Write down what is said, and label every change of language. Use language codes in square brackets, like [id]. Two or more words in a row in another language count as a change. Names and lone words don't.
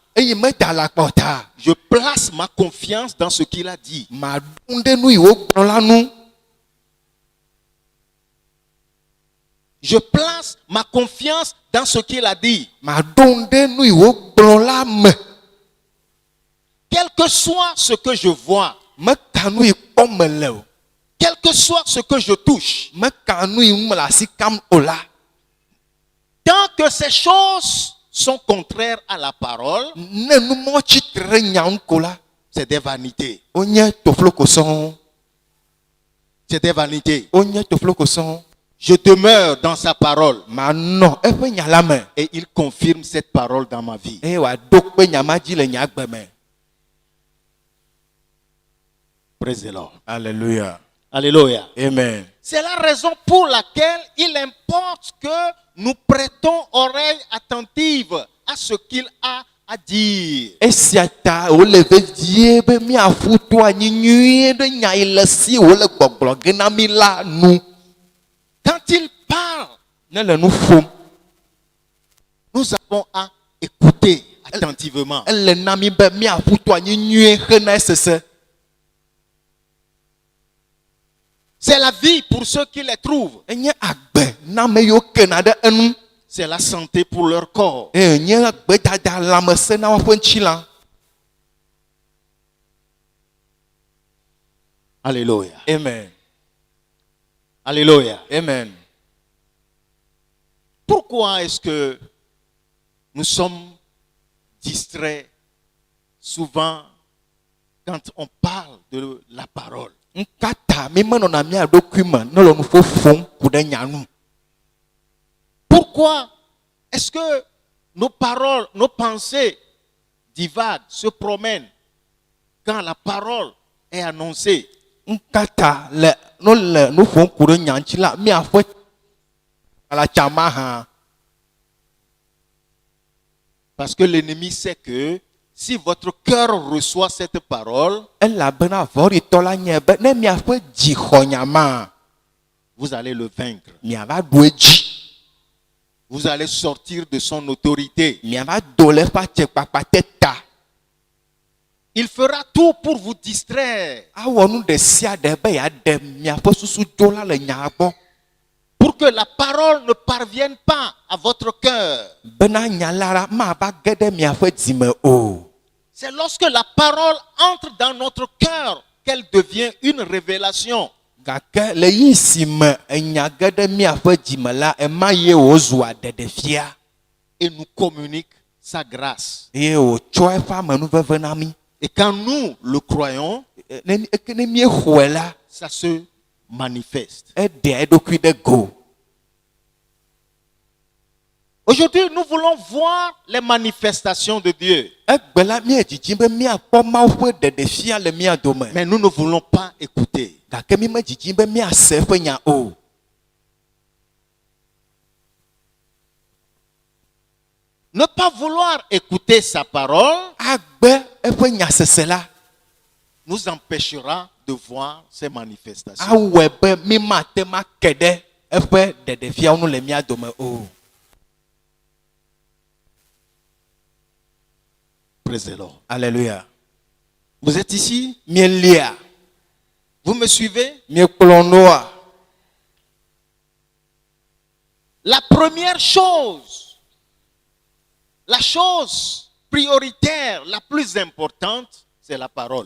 [ee] Eye meda la kpɔta. [fr] je place ma confiance dans ce qu'il a dit. [ee] Maɖu ɖe nu yi wògblɔ la nu. [fr] Je place ma confiance dans ce qu'il a dit. [ee] Maɖu ɖe nu yi wògblɔ la me. [fr] Quel que soit ce que je vois, [ee] Meka nu yi kpɔm mele o. [fr] quel que soit ce que je touche, [ee] Meka nu yi ŋu mele asi kam o la. [fr] tant que ces choses sont contraires à la parole, [ee] Ne numɔ tsitre ɖe nya ŋu ko la. [fr] c'est des vanités. [ee] Wonye tofloko sɔŋ. [fr] C'est des vanités. [ee] Wonye tofloko sɔŋ. [fr] Je demeure dans sa parole [ee] Manɔ eƒe nya la me. [fr] et il confirme cette parole dans ma vie. [ee] Eye wòaɖo kpe nya ma dzi le nya agbe me. [en] Praise the Lord. [fr] Alléluia. Alléluia. Amen. C'est la raison pour laquelle il importe que nous prêtons oreille attentive à ce qu'il a à dire. [ee] Esia ta wòle vedie be míaƒu to anyi nyuie ɖe nya yi le si wòle gbɔgblɔ ge na mí la nu. [fr] Quand il parle, [ee] Ne le nu ƒom. [fr] nous avons à écouter attentivement. [ee] Ele na mí be míaƒu to anyi nyuie hena esese. [fr] C'est la vie pour ceux qui les trouvent. [ee] Enye agbe na ame yiwo kena ɖe enu. [fr] C'est la santé pour leur corps. [ee] Eye nye gbedada lãmesẽ na woƒe ŋutilã. [fr] Alléluia. Amen. Alléluia. Amen. Pourquoi est-ce que nous sommes distraits souvent quand on parle de la parole? [ee] Nkata mi menɔna mía ɖokui me ne le nu ƒoƒom ku ɖe nya nu. [fr] Pourquoi est-ce que nos paroles, nos pensées divaguent, se promènent quand la parole est annoncée? [ee] Nkata le no le nu ƒom ku ɖe nya ŋuti la míaƒe alatsama hã. [fr] Parce que l'ennemi sait que si votre cœur reçoit cette parole, [ee] Elabena vɔɖitɔ la nye be ne miaƒe dzi xɔ nya ma, [fr] vous allez le vaincre. [ee] miava ɖu edzi. [fr] Vous allez sortir de son autorité. [ee] Miava do le eƒe atsekpakpa te ta. [fr] Il fera tout pour vous distraire, [ee] Awɔ nu ɖe sia ɖe be yeaɖe miaƒe susu do la le nya gbɔ. [fr] pour que la parole ne parvienne pas à votre cœur. [ee] Bena nya la la mava ge ɖe miaƒe dzime o. [fr] C'est lorsque la parole entre dans notre cœur qu'elle devient une révélation. [ee] Gake le yi si me enya ge ɖe miaƒe dzime la, ema ye wòzua ɖeɖefia. [fr] Et nous communique sa grâce. [ee] Eye wòtsɔ eƒe amenuveve na mí. [fr] Et quand nous le croyons, [ee] Ne míexɔe la, [fr] ça se manifeste. [ee] eɖea eɖokui ɖe go. [fr] Aujourd'hui, nous voulons voir les manifestations de Dieu. [ee] Egbe la míedzidzi be míakpɔ Mawu ƒe ɖeɖefia le mía dome. [fr] Mais nous ne voulons pas écouter. [ee] Gake mí medzidzi be míase eƒe nya o. [fr] Ne pas vouloir écouter sa parole [ee] Agbe eƒe nyasese la, [fr] nous empêchera de voir ces manifestations. [ee] awɔe be mí mate ma ke ɖe eƒe ɖeɖefiawo nu le mía dome o. [en] Praise the Lord. [fr] Alléluia. Vous êtes ici? [ee] Míelia, [fr] Vous me suivez? [ee] míekplɔ noa. [fr] La première chose, la chose prioritaire, la plus importante, c'est la parole.